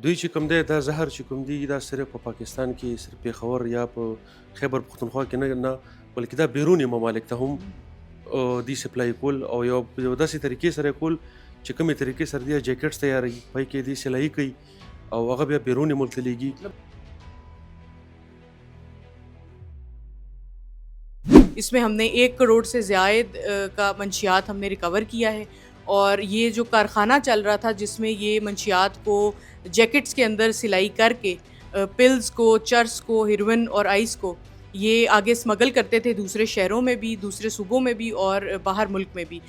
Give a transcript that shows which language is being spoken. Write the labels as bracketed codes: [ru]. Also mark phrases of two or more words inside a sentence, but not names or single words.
[ps] دوی چې کوم دی دا زهر چې کوم دی دا صرف په پاکستان کې صرف پېښور یا په خیبر پښتونخوا کې نه بلکې دا بیروني ممالک ته هم دی سپلای کول او یو داسې طریقې سره کول چې کومې طریقې سره دی جیکټس تیاروي پای کې دی سلایي کوي او هغه بیا بیروني ملک ته لیږي. [ur] اس میں ہم نے 1 کروڑ سے زائد کا منشیات ہم نے ریکور کیا ہے اور یہ جو کارخانہ چل رہا تھا جس میں یہ منشیات کو جیکٹس کے اندر سلائی کرکے پلز کو، چرس کو، ہیروئن اور آئس کو یہ آگے اسمگل کرتے تھے دوسرے شہروں میں بھی، دوسرے صوبوں میں بھی اور باہر ملک میں بھی.